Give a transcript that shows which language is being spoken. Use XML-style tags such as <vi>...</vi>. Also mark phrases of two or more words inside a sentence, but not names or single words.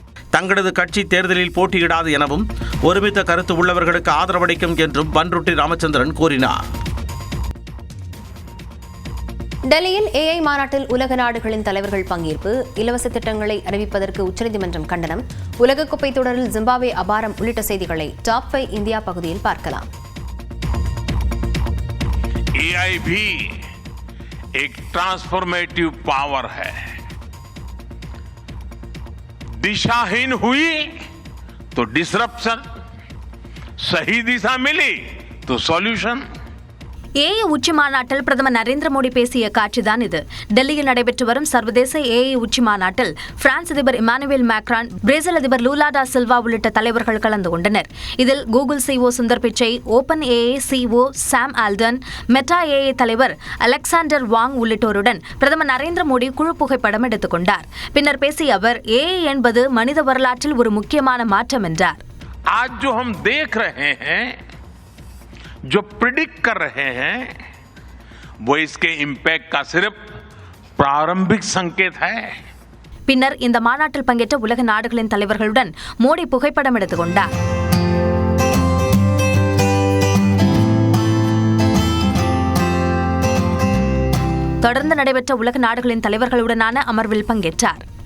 <ta>தங்களது கட்சி தேர்தலில் போட்டியிடாது எனவும் ஒருமித்த கருத்து உள்ளவர்களுக்கு ஆதரவளிக்கும் என்றும் பன்ருட்டி ராமச்சந்திரன் கூறினார். டெல்லியில் AI மாநாட்டில் உலக நாடுகளின் தலைவர்கள் பங்கேற்பு, இலவச திட்டங்களை அறிவிப்பதற்கு உச்சநீதிமன்றம் கண்டனம், உலகக்கோப்பை தொடரில் ஜிம்பாப்வே அபாரம் உள்ளிட்ட செய்திகளை டாப் 5 இந்தியா பகுதியில் பார்க்கலாம்.</ta> <hi>AI भी एक</hi> <en>transformative power</en> <hi>है. दिशाहीन हुई तो डिसरप्शन, सही दिशा मिली तो सॉल्यूशन.</hi> <ta>ஏஐ உச்சி மாநாட்டில் பிரதமர் நரேந்திர மோடி பேசிய காட்சிதான் இது. டெல்லியில் நடைபெற்று வரும் சர்வதேச ஏஐ உச்சி மாநாட்டில் பிரான்ஸ் அதிபர் இமானுவேல் மேக்ரான், பிரேசில் அதிபர் லூலா டா சில்வா உள்ளிட்ட தலைவர்கள் கலந்து கொண்டனர். இதில் கூகுள் சிஓ சுந்தர் பிச்சை, ஓபன் ஏஐ சிஓ சாம் ஆல்டன், மெட்டா ஏஐ தலைவர் அலெக்சாண்டர் வாங் உள்ளிட்டோருடன் பிரதமர் நரேந்திர மோடி குழு புகைப்படம் எடுத்துக் கொண்டார். பின்னர் பேசிய அவர் ஏஐ என்பது மனித வரலாற்றில் ஒரு முக்கியமான மாற்றம் என்றார்.</ta> <hi>आज जो हम देख रहे हैं, जो प्रिडिक्ट कर रहे हैं, वो इसके इम्पैक्ट का सिर्फ प्रारंभिक संकेत है.</hi> <ta>பின்னர் இந்த மாநாட்டில் பங்கேற்ற உலக நாடுகளின் தலைவர்களுடன் மோடி புகைப்படம் எடுத்துக் கொண்டார். தொடர்ந்து நடைபெற்ற உலக நாடுகளின் தலைவர்களுடனான அமர்வில் பங்கேற்றார்.</ta>